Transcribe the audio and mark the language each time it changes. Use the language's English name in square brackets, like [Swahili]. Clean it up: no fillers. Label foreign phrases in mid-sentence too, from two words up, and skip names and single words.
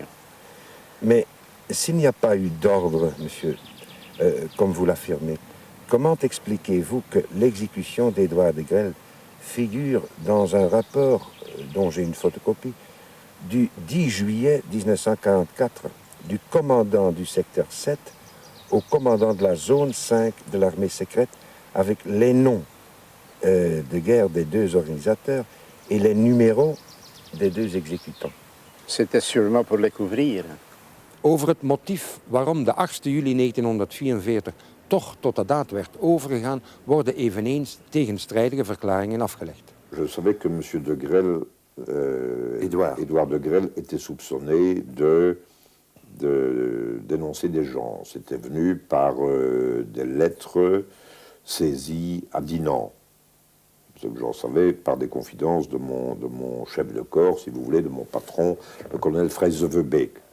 [French] Mais s'il n'y a pas eu d'ordre, monsieur, comme vous l'affirmez, comment expliquez-vous que l'exécution d'Édouard de Grelle figure dans un rapport, dont j'ai une photocopie, du 10 juillet 1944, du commandant du secteur 7 au commandant de la zone 5 de l'armée secrète, avec les noms de guerre des deux organisateurs et les numéros des deux exécutants? C'était sûrement pour les couvrir. [Dutch] Over het motief waarom de 8 juli 1944 toch tot de daad werd overgegaan, worden eveneens tegenstrijdige verklaringen afgelegd. [French] Je savais que M. de Grelle, Édouard de Grelle, était soupçonné de dénoncer des gens. C'était venu par des lettres saisies à Dinan. Ce que j'en savais par des confidences de mon chef de corps, si vous voulez, de mon patron, le colonel Freysevebeek.